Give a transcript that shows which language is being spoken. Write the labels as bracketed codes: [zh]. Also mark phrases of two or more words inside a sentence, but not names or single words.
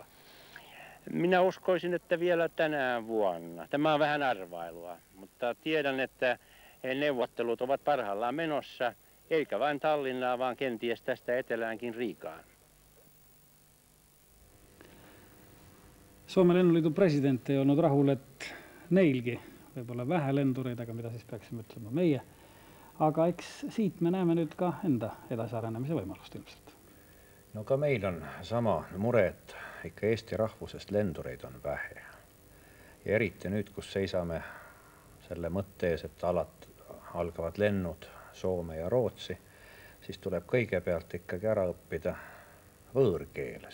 [fi] Minä uskoisin, että vielä tänä vuonna. Tämä on vähän arvailua, mutta tiedän, että neuvottelut ovat parhaillaan menossa, eikä vain Tallinnaa, vaan kenties tästä eteläänkin Riikaan. Suomen lennunliiton presidentti on ollut [et] rahul, että neilgi võib-olla vähe lendureid, aga mida siis peaksime ütlema meie. Aga eks siit me näeme nüüd ka enda edasiarenemise võimalust ilmselt. No ka meil on sama mure, et ikka Eesti rahvusest lendureid on vähe. Ja eriti nüüd, kus seisame selle mõtte ees, et algavad lennud Soome ja Rootsi, siis tuleb kõigepealt ikkagi ära õppida võõrkeel.